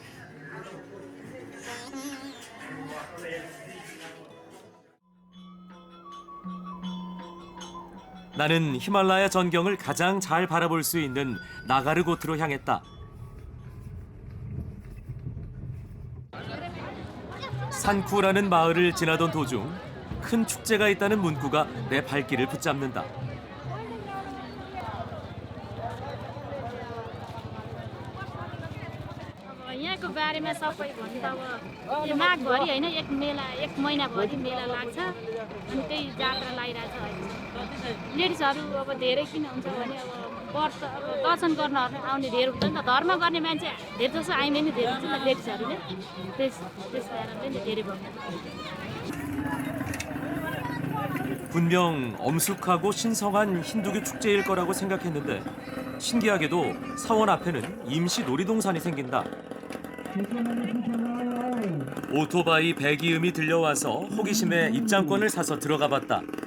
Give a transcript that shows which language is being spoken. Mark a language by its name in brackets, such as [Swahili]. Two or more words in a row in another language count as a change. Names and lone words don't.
[Korean] 나는 히말라야 전경을 가장 잘 바라볼 수 있는 나가르고트로 향했다. 산쿠라는 마을을 지나던 도중 큰 축제가 있다는 문구가 내 발길을 붙잡는다. [Nepali] यहाँको बारेमा सबै भन्नु त अब यो माघभरि होइन एक महिनाभरि मेला लाग्छ अनि त्यही जात्रा लागिरहेछ अहिले लेडिजहरू अब धेरै किन हुन्छ भने अब व्रत अब दर्शन गर्न आउने धेरै हुन्छ नि त धर्म गर्ने मान्छे धेरै जसो आइने नि धेरै हुन्छ नि त लेडिजहरूले त्यस कारणले नि धेरै भयो. [Korean] 분명 엄숙하고 신성한 힌두교 축제일 거라고 생각했는데 신기하게도 사원 앞에는 임시 놀이동산이 생긴다. 오토바이 배기음이 들려와서 호기심에 입장권을 사서 들어가 봤다.